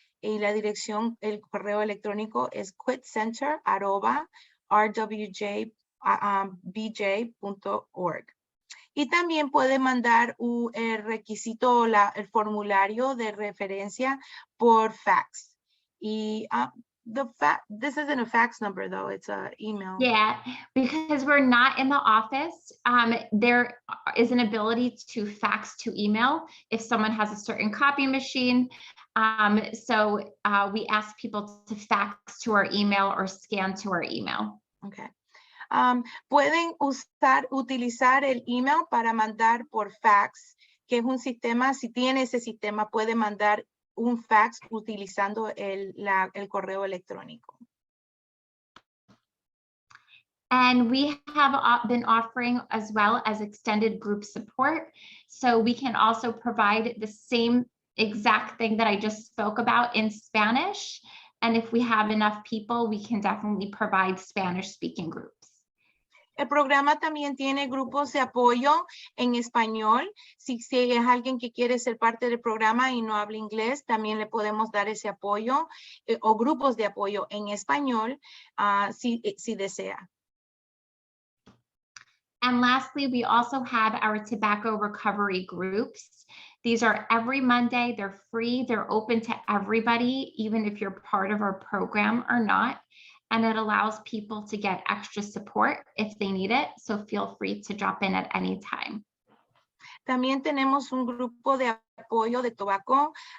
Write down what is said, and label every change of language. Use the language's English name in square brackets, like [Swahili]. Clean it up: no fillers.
[Spanish] Y la dirección, el correo electrónico es quitcenter@rwjbh.org. Y también puede mandar el requisito, el formulario de referencia por fax. [English] Y this isn't a fax number though, it's an email. Yeah, because we're not in the office, there is an ability to fax to email if someone has a certain copy machine. So we ask people to fax to our email or scan to our email. Okay. [Spanish] Pueden utilizar el email para mandar por fax, que es un sistema, si tiene ese sistema, puede mandar un fax utilizando el correo electrónico. [English] And we have been offering as well as extended group support. So we can also provide the same exact thing that I just spoke about in Spanish. And if we have enough people, we can definitely provide Spanish speaking groups. [Spanish] El programa también tiene grupos de apoyo en español. Si es alguien que quiere ser parte del programa y no habla inglés, también le podemos dar ese apoyo o grupos de apoyo en español si desea. [English] And lastly, we also have our tobacco recovery groups. These are every Monday. They're free. They're open to everybody, even if you're part of our program or not. And it allows people to get extra support if they need it. So feel free to drop in at any time. [Spanish] También tenemos un grupo de apoyo de tabaco.